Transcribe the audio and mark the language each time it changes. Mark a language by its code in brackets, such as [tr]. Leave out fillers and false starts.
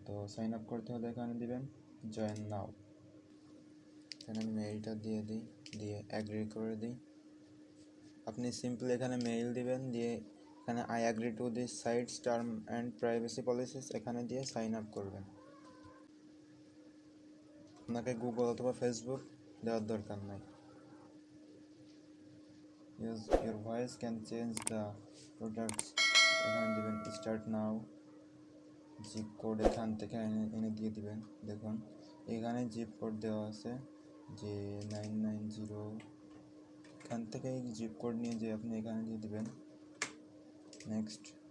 [bn] তো sign up করতে হলে এখানে দিবেন জয়েন নাও। এখানে মেইলটা দিয়ে দিই, দিয়ে অ্যাগ্রি করে দিই। আপনি সিম্পলি এখানে মেইল দিবেন, দিয়ে এখানে [en] I agree to this sites term and privacy policies [bn] এখানে দিয়ে সাইন আপ করবেন। আপনাকে গুগল অথবা ফেসবুক দেওয়ার দরকার নাই। [en] your voice can change the products [bn] এখানে দিবেন [en] Start now. [bn] জিপ কোড এখান থেকে এনে দিয়ে দিবেন। দেখুন এখানে জিপ কোড দেওয়া আছে যে 990, এখান থেকে এই জিপ কোড নিয়ে যে আপনি এখানে দিয়ে দিবেন নেক্সট।